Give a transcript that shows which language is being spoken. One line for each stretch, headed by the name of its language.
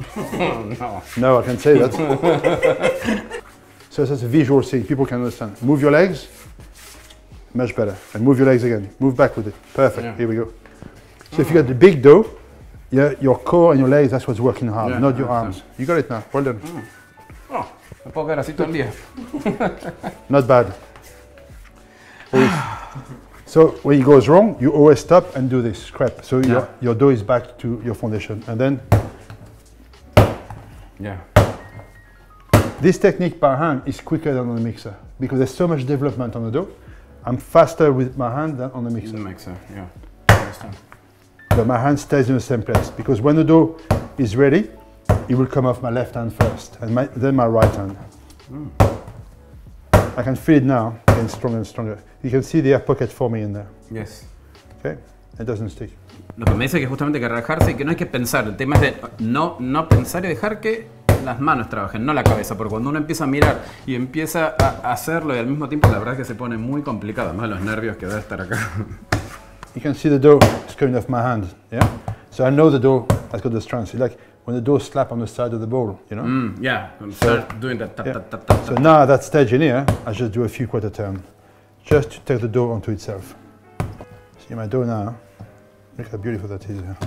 English: No. No, I can say that. So that's a visual thing. People can understand. Move your legs. Much better. And move your legs again. Move back with it. Perfect. Yeah. Here we go. So if you got the big dough, your core and your legs, that's what's working hard, Yeah, not your I arms. You got it now. Well done.
Spanish: Oh, me puedo quedar así todo el día.
English: Not bad. So when it goes wrong, you always stop and do this scrap. So your dough is back to your foundation. And then Yeah. this technique by hand is quicker than on the mixer because there's so much development on the dough. I'm faster with my hand than on the mixer. The mixer, yeah. I understand. But my hand stays in the same place because when the dough is ready, it will come off my left hand first and then my right hand. I can feel it now, getting stronger and stronger. You can see the air pocket forming in there. Yes. Okay, it doesn't stick.
Spanish: Lo que me dice que justamente que relajarse y que no hay que pensar. El tema es de no pensar y dejar que las manos trabajen, no la cabeza. Porque cuando uno empieza a mirar y empieza a hacerlo y al mismo tiempo, la verdad es que se pone muy complicado. Además, los nervios que debe estar acá.
English: You can see the dough is coming off my hand. Yeah. So I know the dough has got the strength. It's like when the dough slap on the side of the bowl, you know. Yeah. Start doing that. Tap, Yeah. tap, tap, tap, So tap. now at that stage in here, I just do a few quarter turn, just to take the dough onto itself. See my dough now. Look how beautiful that is.